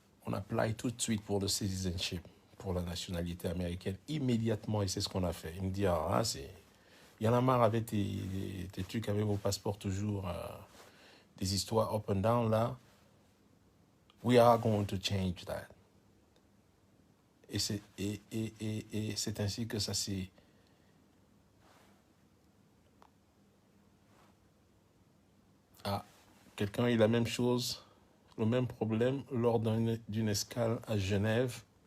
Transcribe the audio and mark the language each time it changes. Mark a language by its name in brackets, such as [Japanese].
[French] on apply tout de suite pour le citizenship, pour la nationalité américaine, immédiatement, et c'est ce qu'on a fait. Il me dit, ah, il y en a marre avec tes trucs avec vos passeports toujours, des histoires [English] up and down, [French] là. [English] We are going to change that. [French] Et c'est ainsi que ça s'est... Ah, quelqu'un a eu la même chose, le même problème lors d'une escale à Genève.